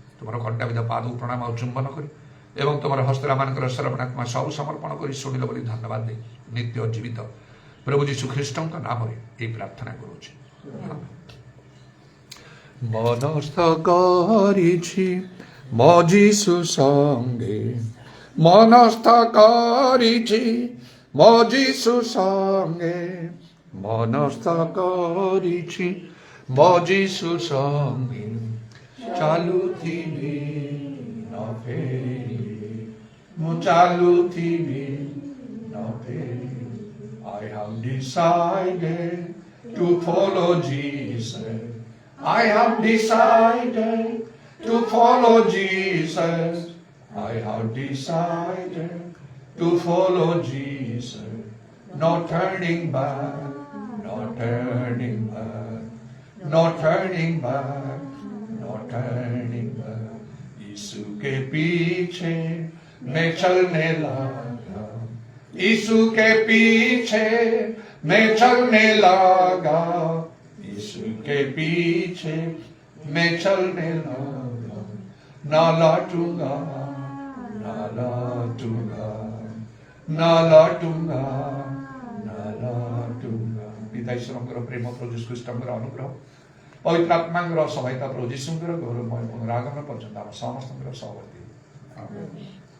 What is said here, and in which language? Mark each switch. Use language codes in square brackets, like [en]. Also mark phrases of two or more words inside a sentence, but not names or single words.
[or] ତୁମର କଣ୍ଟାବିଧ ପାଦକୁ ପ୍ରଣାମ ଆଉ ଚୁମ୍ବନ କରି ଏବଂ ତୁମର ହସ୍ତମାନଙ୍କର ଶ୍ରବଣାତ୍ମା ସବୁ ସମର୍ପଣ କରି ଶୁଣିଲ ବୋଲି ଧନ୍ୟବାଦ ଦେଇ ନିତ୍ୟ ଜୀବିତ ପ୍ରଭୁ ଯୀଶୁ ଖ୍ରୀଷ୍ଟଙ୍କ ନାମରେ ଏହି ପ୍ରାର୍ଥନା କରୁଛି। ମନସ୍ଥ କରିଛି ମୋ ଯୀଶୁ ସଙ୍ଗେ, ମନସ୍ଥ କରିଛି ମୋ ଯୀଶୁ ସଙ୍ଗେ, ମନସ୍ଥ କରିଛି ବଜିସୁ ସଙ୍ଗେ ଚାଲୁଥିବି ନଫେରିବି ମୁ ଚାଲୁଥିବି ନଫେରିବି [en] I have decided to follow Jesus. I have decided to follow Jesus. I have decided to follow Jesus. No turning back, no turning back, no turning back, no turning back. [hi] यीशु के पीछे मैं चलने लगा, यीशु के पीछे मैं चलने लगा, यीशु के पीछे मैं चलने लगा, ना लौटूंगा, ना लौटूंगा, ना लौटूंगा, ना लौटूंगा। [or] पिता ईश्वरଙ୍କର ପ୍ରେମ ପ୍ରଭୁ ଯୀଶୁ ଖ୍ରୀଷ୍ଟଙ୍କର ଅନୁଗ୍ରହ ପବିତ୍ର ଆତ୍ମାଙ୍କର ସହାୟତା ପ୍ରଭୁ ଯୀଶୁଙ୍କର ଗୌରବମୟ ପୁନରାଗମନ ପର୍ଯ୍ୟନ୍ତ ଆମ ସମସ୍ତଙ୍କର ସହବର୍ତ୍ତୀ। ଆମେନ୍।